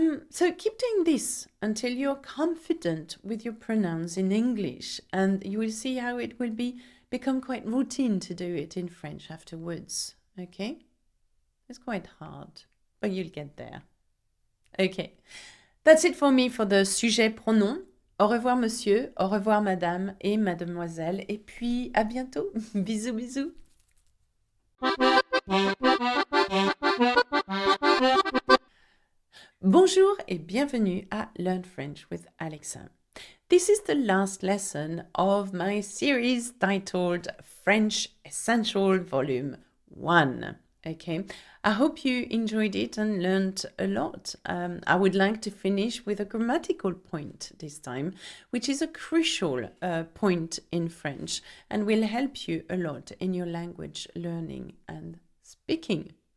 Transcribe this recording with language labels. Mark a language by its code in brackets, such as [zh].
[en] So keep doing this until you're confident with your pronouns in English, and you will see how it will become quite routine to do it in French afterwards. Okay? It's quite hard, but you'll get there. Okay. That's it for me for the sujet pronom. [fr] Au revoir monsieur, au revoir madame et mademoiselle. Et puis à bientôt. Bisous bisous. Bonjour et bienvenue à Learn French with Alexa. [en] This is the last lesson of my series titled French Essential Volume 1. Okay, I hope you enjoyed it and learned a lot. I would like to finish with a grammatical point this time, which is a crucial point in French and will help you a lot in your language learning and speaking.